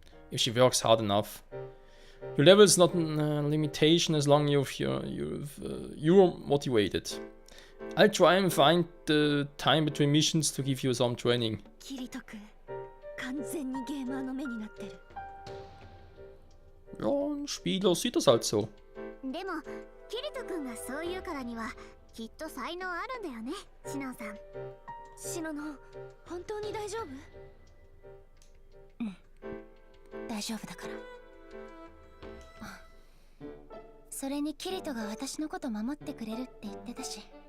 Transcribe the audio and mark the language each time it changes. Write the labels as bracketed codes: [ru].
[en] If she works hard enough. Your level is not a limitation as long as you're motivated. I'll try and find the time between missions to give you some training. [ja] キリト君、完全にゲーマーの目になってる。 [de] Ja, ein Spieler sieht das halt so. [ja] でもキリト君がそう言うからにはきっと才能あるんだよね、シノンさん。シノノ、本当に大丈夫？うん、大丈夫だから。それにキリトが私のこと守ってくれるって言ってたし。